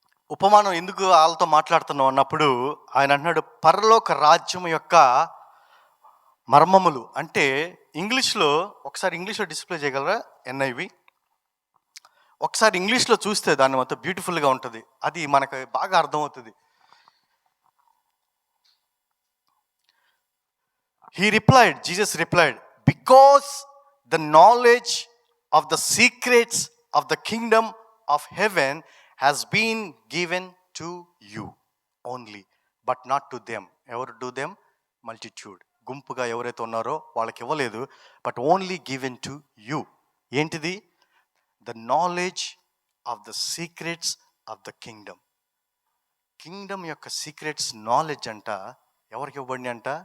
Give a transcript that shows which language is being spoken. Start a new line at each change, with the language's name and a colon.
Telugu: ఉపమానం ఎందుకు వాళ్ళతో మాట్లాడుతున్నాం అన్నప్పుడు ఆయన అంటున్నాడు, పరలోక రాజ్యం యొక్క మర్మములు. అంటే ఇంగ్లీష్లో ఒకసారి ఇంగ్లీష్లో డిస్ప్లే చేయగలరా? NIV ఒకసారి ఇంగ్లీష్లో చూస్తే దాన్ని మొత్తం బ్యూటిఫుల్గా ఉంటుంది, అది మనకు బాగా అర్థమవుతుంది.
English: Jesus replied, because the knowledge of the secrets of the kingdom of heaven has been given to you only, but not to them.
Telugu: ఎవరు
English: do them? Multitude.
Telugu: గుంపుగా ఎవరైతే ఉన్నారో వాళ్ళకి ఇవ్వలేదు,
English: But only given to you.
Telugu: ఏంటిది?
English: The knowledge of the secrets of the kingdom.
Telugu: Kingdom యొక్క secrets knowledge అంట ఎవరికి ఇవ్వబడి అంట?